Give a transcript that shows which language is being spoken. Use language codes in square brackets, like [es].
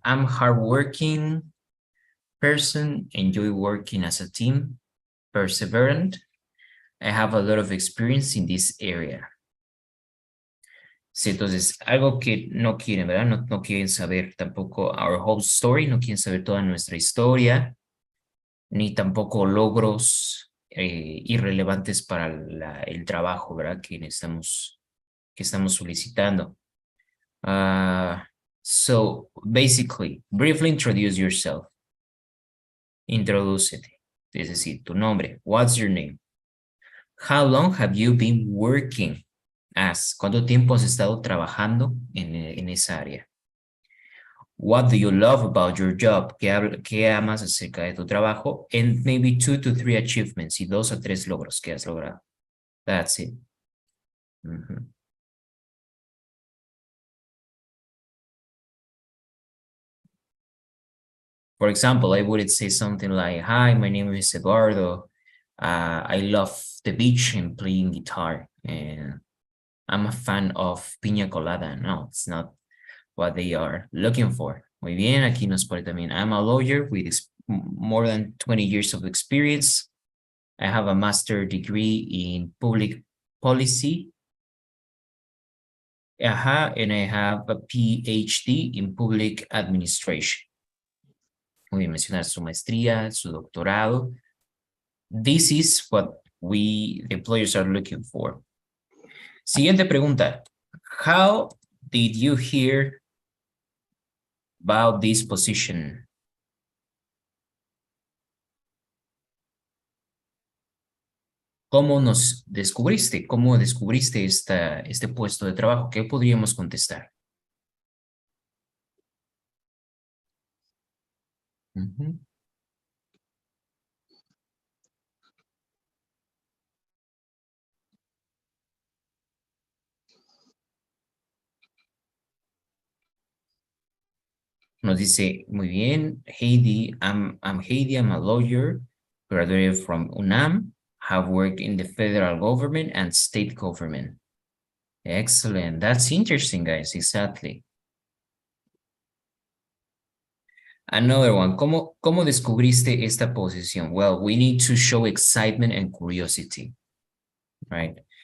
[en] I'm hardworking person, enjoy working as a team, perseverant. I have a lot of experience in this area. [es] Sí, entonces, algo que no quieren, ¿verdad? No quieren saber tampoco [en] our whole story, [es] no quieren saber toda nuestra historia, ni tampoco logros irrelevantes para el trabajo, ¿verdad? Que estamos solicitando. [en] So, basically, briefly introduce yourself. [es] Introducete, es decir, tu nombre. [en] What's your name? How long have you been working as? [es] ¿Cuánto tiempo has estado trabajando en esa área? [en] What do you love about your job? [es] ¿Qué amas acerca de tu trabajo? [en] And maybe 2 to 3 achievements [es] y 2 o 3 logros que has logrado. [en] That's it. For example, I would say something like, hi, my name is Eduardo. I love the beach and playing guitar. And I'm a fan of piña colada. No, it's not what they are looking for. [es] Muy bien, aquí nos pone también, [en] I'm a lawyer with more than 20 years of experience. I have a master's degree in public policy. And I have a PhD in public administration. [es] Muy bien, mencionar su maestría, su doctorado. [en] This is what the employers are looking for. [es] Siguiente pregunta. [en] How did you hear about this position? [es] ¿Cómo nos descubriste? ¿Cómo descubriste este puesto de trabajo? ¿Qué podríamos contestar? Nos dice, muy bien, [en] Heidi, I'm Heidi, I'm a lawyer, graduated from UNAM, have worked in the federal government and state government. Excellent, that's interesting, guys, exactly. Another one, ¿cómo descubriste esta posición? Well, we need to show excitement and curiosity, right?